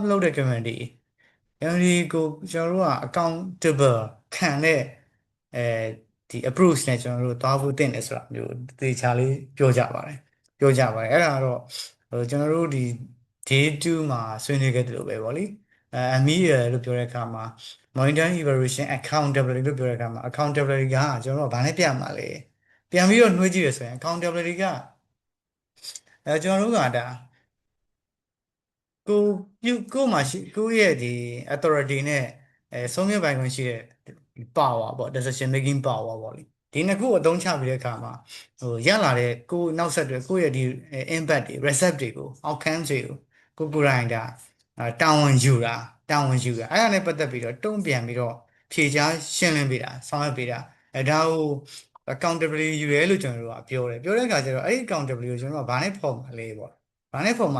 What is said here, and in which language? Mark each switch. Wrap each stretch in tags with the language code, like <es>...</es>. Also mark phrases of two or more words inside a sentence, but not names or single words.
<my>လုပ်တဲ့ community ကိုကျွန်တော်တို့က accountable ခံတဲ့အဲဒီ approach နဲ့ကျွန်တော်တို့သွားဖို့တင်တယ်ဆိုတာမျိုးသေချာလေးပြောကြပါတယ်အဲ့ဒါကတော့ကျွန်တော်တို့ဒီ day 2မှာဆွေးနွေးခဲ့တယ်လို့ပဲဗောလေMEL လို့ပြောတဲ့အခါမှာ</my> <en>monitoring evaluation accountability</en> <my>လို့ပြောတဲ့အခါမှာ accountability ကကျွန်တော်တို့ကဘာနဲ့ပြမှာလဲပြန်ပြီးတော့နှွှေးကြည့်ရဆိုရင် accountability ကကျွန်တော်တို့ကဒါ ကိုကိုမှရှိကိုရဲ့ဒီ authority နဲ့ဆုံးဖြတ်ပိုင်ခွင့်ရှိတဲ့ power ပေါ့</my> <en>decision making power</en> <my>ပေါ့လေဒီနှစ်ခုအသုံးချပြီးတဲ့အခါမှာဟိုရလာတဲ့ကိုနောက်ဆက်တွဲကိုရဲ့ဒီ impact တွေ result တွေကို outcome တွေကိုကိုယ်တိုင်ဒါတာဝန်ယူတာအဲ့ဒါနဲ့ ပတ်သက်ပြီးတော့တုံ့ပြန်ပြီးတော့ဖြေကြားရှင်းလင်းပေးတာဆောင်ရွက်ပေးတာဒါကို accountability ယူရဲလို့ကျွန်တော်တို့ကပြောတဲ့အခါကျတော့အဲ့ဒီ accountability ကိုကျွန်တော်တို့ကဘာနဲ့ဖော်မှာလဲပေါ့ဘာနဲ့ဖော်မှာ</my>